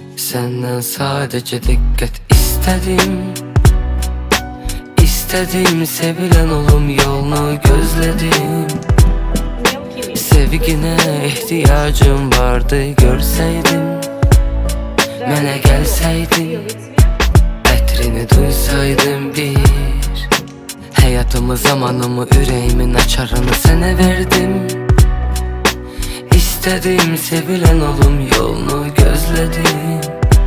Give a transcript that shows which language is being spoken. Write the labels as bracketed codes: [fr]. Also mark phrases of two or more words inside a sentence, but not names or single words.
[tr] Senden sadece dikkat istedim. İstedim sevilen olum yolunu gözledim. Sevgine ihtiyacım vardı görseydim. [az] Mənə gəlsəydin, ətrini duysaydım bir. Həyatımı, zamanımı, ürəyimin açarını sənə verdim. [tr] İstədim sevilen olum yolunu gözledim.